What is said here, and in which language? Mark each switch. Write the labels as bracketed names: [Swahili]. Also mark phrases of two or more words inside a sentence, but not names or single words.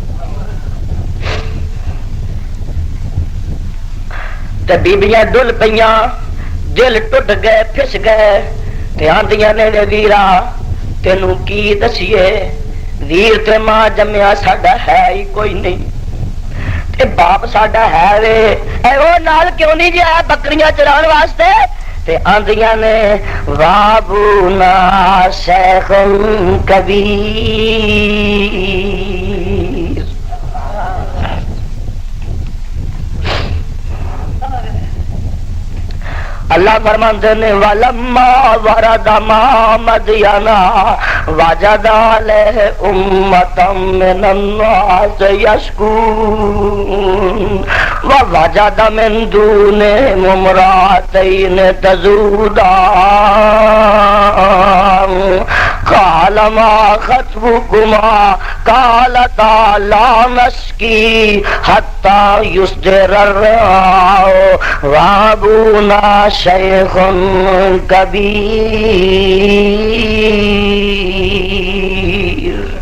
[Punjabi] تے بیبیاں ڈل پیاں دل ٹوٹ گئے پھس گئے تے آندیاں نے ویرا تینوں کی دسیے ویر تے ماں جمیا ساڈا ہے ہی کوئی نہیں تے باپ ساڈا ہے وے اے او نال کیوں نہیں جی آیا بکریاں چران واسطے. تے آندیاں نے [Arabic] وابونا شیخ کبیر. [Punjabi] اللہ فرماندے نے [Arabic] ولما ورد ماء مدین وجد علیہ امۃ من الناس یسقون ووجد من دونہم امرأتین تذودان قال ما خطبكما قالتا لا نسقي حتى يصدر الرعاء وابونا شیخ کبیر.